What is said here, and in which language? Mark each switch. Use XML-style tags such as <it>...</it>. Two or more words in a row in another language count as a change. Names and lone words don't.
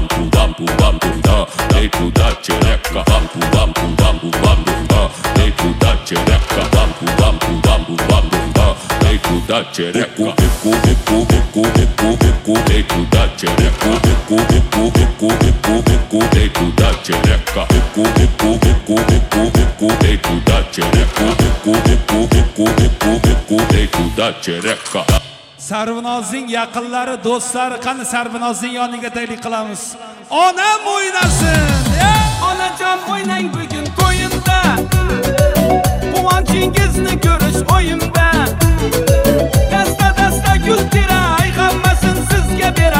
<pt>dentro da xereca, vampu, dentro da xereca, vampu, dentro da xereca, dentro da xereca, dentro da xereca, dentro da xereca.</pt> <uz>Sarvinozning yaqinlari, do'stlari qani Sarvinozning yoniga taylik qilamiz. Onam o'ynasin. Onajon o'ynang bugun to'yimda. Quvonchingizni ko'rish o'yimda. Dasta gul teray, hammasini sizga beray.</uz>